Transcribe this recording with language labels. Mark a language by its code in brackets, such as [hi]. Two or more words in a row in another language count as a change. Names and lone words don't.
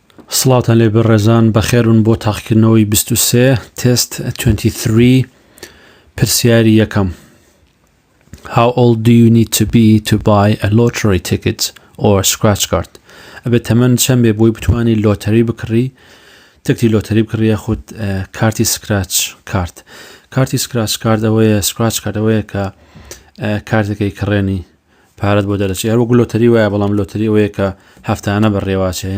[ckb] سڵاوتان لێ بەڕێزان بەخێرون بۆ تاقیکردنەوەی 23 تست 23 پرسیاری یەکەم. [en] How old do you need to be to buy a lottery ticket or scratch card? [ckb] ئەبێت تەمەن چەند بێ بۆی بتوانی لۆتەری بکڕی، تکتی لۆتەری بکڕی یاخود کارتی [en] scratch card. [ckb] کارتی [en] scratch card [ckb] ئەوەیە، [en] scratch card [ckb] ئەوەیە کە کارتەکەی کڕێنی پارەت بۆ دەرەچێت. هەر وەکو لۆتەری وایە، بەڵام لۆتەری ئەوەیە کە هەفتانە بەڕێوەچێت.